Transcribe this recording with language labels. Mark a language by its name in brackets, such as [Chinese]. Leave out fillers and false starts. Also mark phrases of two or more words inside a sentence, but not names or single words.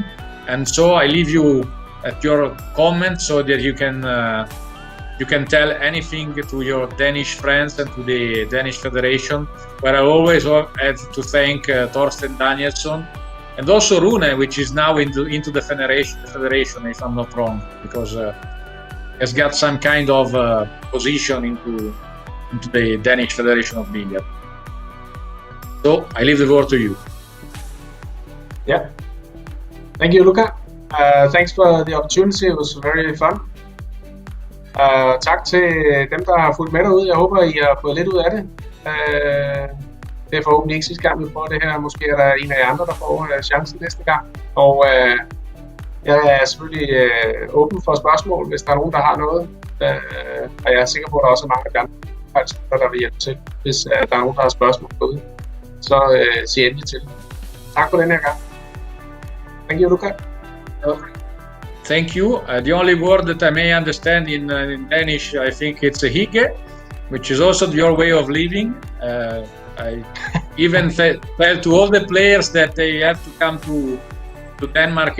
[English] And so I leave you at your comments so that you can tell anything to your Danish friends and to the Danish Federation, where I always have to thank Torsten Danielsson and also Rune, which is now into the federation, if I'm not wrong, because has got some kind of position into the Danish Federation of Billiard. So I leave the word to you. Yeah. Thank you, Luca. Thanks for the opportunity. It was very fun. [Danish] Tak til dem, der har fulgt med derude. Jeg håber, I har fået lidt ud af det. Det er forhåbentlig ikke sidste gang, vi prøver det her. Måske er der en af jer andre, der får chancen næste gang. Og jeg er selvfølgelig åben for spørgsmål, hvis der er nogen, der har noget. Og jeg er sikker på, at der også er mange af de andre, der vil hjælpe til, hvis der er nogen, der har spørgsmål derude. Så sig endelig til. Tak for den her gang. [English] Thank you, Luca. Thank you. The only word that I may understand in Danish, I think it's a hygge, which is also your way of living. I even tell to all the players that they have to come to Denmark.